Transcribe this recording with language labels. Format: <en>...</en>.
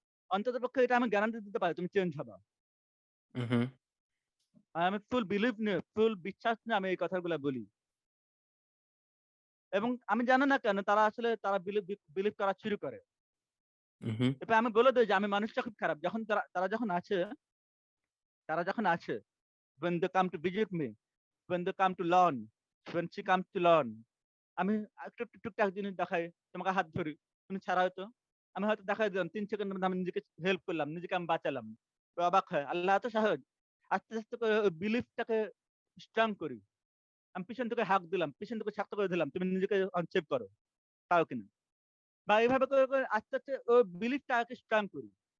<bn>অন্ততপক্ষে এটা আমি গ্যারান্টি দিতে পারি তুমি চেঞ্জ হবা। হুম। আর আমি ফুল বিলিভ নিয়ে, ফুল বিশ্বাস নিয়ে আমি এই কথাগুলা বলি। এবং আমি জানি না কেন তারা বিলিভ করা শুরু করে। হুম। এরপর আমি বলে দেই যে আমি মানুষটা খুব খারাপ। যখন তারা যখন আছে</bn> <en>when they come to visit me, when they come to learn, when she comes to learn,</en> <bn>আমি একটু টুকটাক জিনিস দেখাই, তোমাকে হাত ধরি, তুমি ছাড়াও তো। আমি হয়তো দেখাই দিলাম ৩ সেকেন্ডের মধ্যে আমি নিজেকে হেল্প করলাম, নিজেকে আমি বাঁচালাম। তো অবাক হয়। আল্লাহ এত সহজ। আস্তে, আস্তে করে ওই বিলিফটাকে স্ট্রং করি। আমি পিছন থেকে হাঁক দিলাম, পিছন থেকে শক্ত করে দিলাম। তুমি নিজেকে আনসেভ করো। পারো কিনা? বা এভাবে করে আস্তে, আস্তে ওই বিলিফটাকে স্ট্রং করি।</bn>